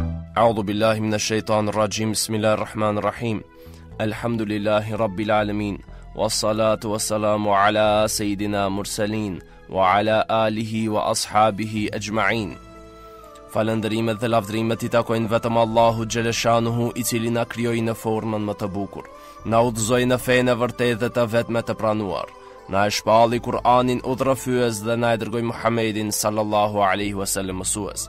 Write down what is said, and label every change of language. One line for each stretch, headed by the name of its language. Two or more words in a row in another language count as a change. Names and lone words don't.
Arabic: أعوذ بالله من الشيطان الرجيم. بسم الله الرحمن الرحيم. الحمد لله رب العالمين. والصلاة والسلام على سيدنا المرسلين وعلى آله وأصحابه أجمعين.
Albanian: Falëndërimet dhe lavdrimet i takojnë vetëm Allahu xhaleshanuhu, i cili na krijoi në formën më të bukur, na udhëzoi në fenë e vërtetë dhe të vetme të pranuar, na e shpalli Kur'anin udhërrëfyes dhe na e dërgoi Muhammedin
Arabic: صلى الله عليه وسلم
Albanian: mësues.